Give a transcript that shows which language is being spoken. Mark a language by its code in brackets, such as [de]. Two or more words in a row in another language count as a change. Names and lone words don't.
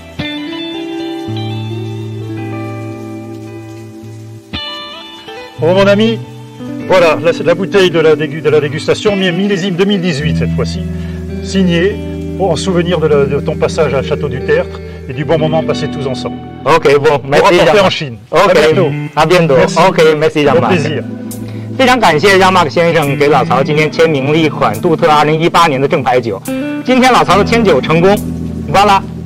[fr] Bon, mon ami, voilà la bouteille de la dégustation, millésime 2018 cette fois-ci, signée en souvenir de ton passage à Château du Tertre et du bon moment passé tous ensemble. Ok, bon, merci. Pour en Chine. Ok, à bientôt. À bientôt. Merci. Ok, merci, Au plaisir. [zh] 非常感谢让马克先生给老曹今天签名了一款杜特2018年的正牌酒。今天老曹的签酒成功，完了。